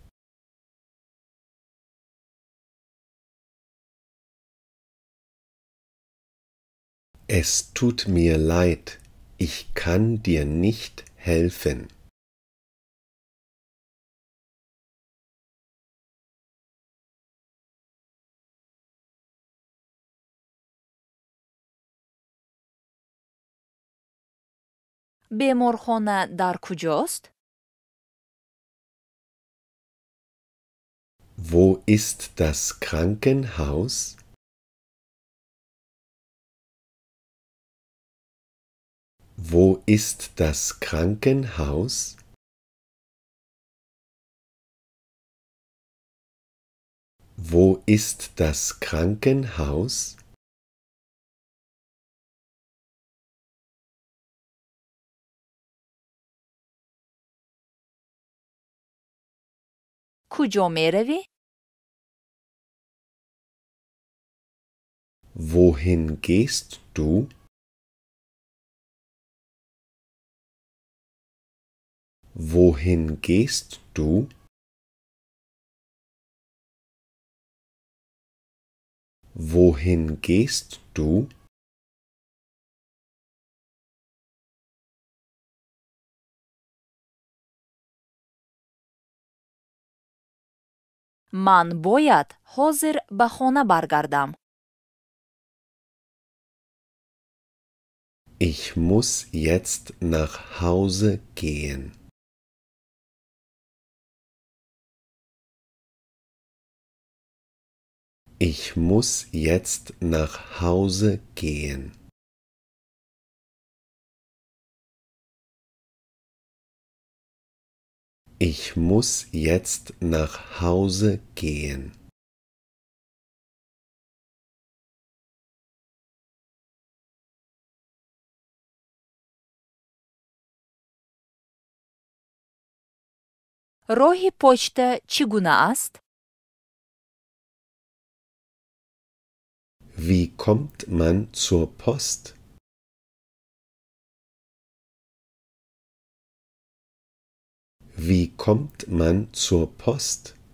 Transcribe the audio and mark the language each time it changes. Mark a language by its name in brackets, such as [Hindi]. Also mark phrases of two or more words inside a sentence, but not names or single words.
[German] Es tut mir leid, ich kann dir nicht helfen. [Tajik] беморхона дар куҷост? [German] Wo ist das Krankenhaus? Wo ist das Krankenhaus? Wo ist das Krankenhaus? [Tajik] куҷо меравӣ? [German] Wohin gehst du? Wohin gehst du? Wohin gehst du? [Tajik] ман бояд ҳозир ба хона баргардам. [German] Ich muss jetzt nach Hause gehen. Ich muss jetzt nach Hause gehen. Ich muss jetzt nach Hause gehen. [Tajik] роҳи почта чӣ гуна аст? [German] Wie kommt man zur Post? Wie kommt man zur Post?